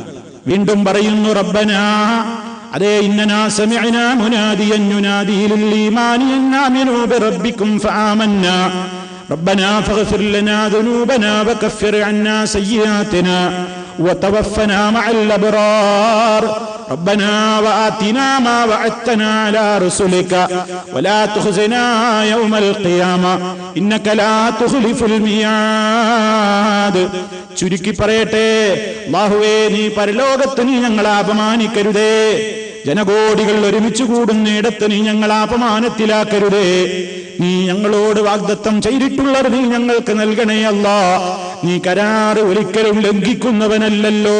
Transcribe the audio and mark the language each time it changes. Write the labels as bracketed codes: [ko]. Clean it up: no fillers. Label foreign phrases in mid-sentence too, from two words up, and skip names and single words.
[ml] വീണ്ടും പറയുന്നു, [ar] റബ്ബനാ, അതേ, إننا سمعنا مناديا ينادي للإيمان أن آمنوا بربكم فآمنا ربنا فاغفر لنا ذنوبنا وكفر عنا سيئاتنا وتوفنا مع الأبرار ربنا وآتنا ما وعدتنا على رسلك ولا تخزنا يوم القيامة إنك لا تخلف الميعاد. [ml] ചുരുക്കി പറയട്ടെ, അല്ലാഹുവേ, നീ പരലോകത്ത് നീ ഞങ്ങളെ അപമാനിക്കരുതേ, ജനകോടികൾ ഒരുമിച്ച് കൂടുന്നിടത്ത് നീ ഞങ്ങളെ അപമാനത്തിലാക്കരുതേ. നീ ഞങ്ങളോട് വാഗ്ദത്തം ചെയ്തിട്ടുള്ളത് നീ ഞങ്ങൾക്ക് നൽകണേ അല്ലാഹ്. നീ കരാറ് ഒരിക്കലും ലംഘിക്കുന്നവനല്ലല്ലോ.